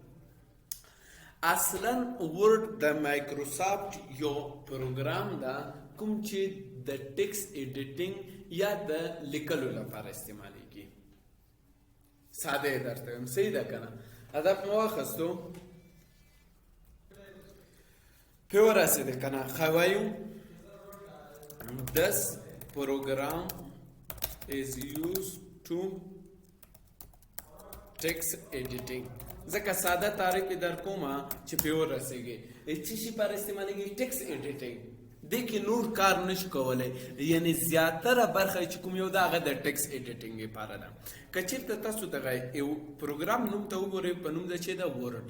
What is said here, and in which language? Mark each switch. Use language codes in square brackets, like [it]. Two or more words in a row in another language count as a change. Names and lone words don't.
[ps] اصلا ورډ د مایکروسافت یو پروګرام ده کوم چې د [en] text editing [ps] یا د لیکلو لپاره استعمالیږي. ساده یې درته وایم. صحیح ده کنه؟ هدف مو واخیستو، پرې ورسېدې کنه؟ ښه وایو [en] this program is used to text editing. [ps] ځکه ساده تعریف یې در کومه چې پرې ورسېږي. څه شي لپاره استعمالیږي؟ [en] text editing. [ps] دې کې نور کار نشي کولی، یعنی زیاتره برخه چې کوم یو ده هغه د [en] text editing [ps] لپاره ده. که چېرته تاسو دغه یو پروګرام نوم ته وګورئ، په نوم ده چې ده ورډ.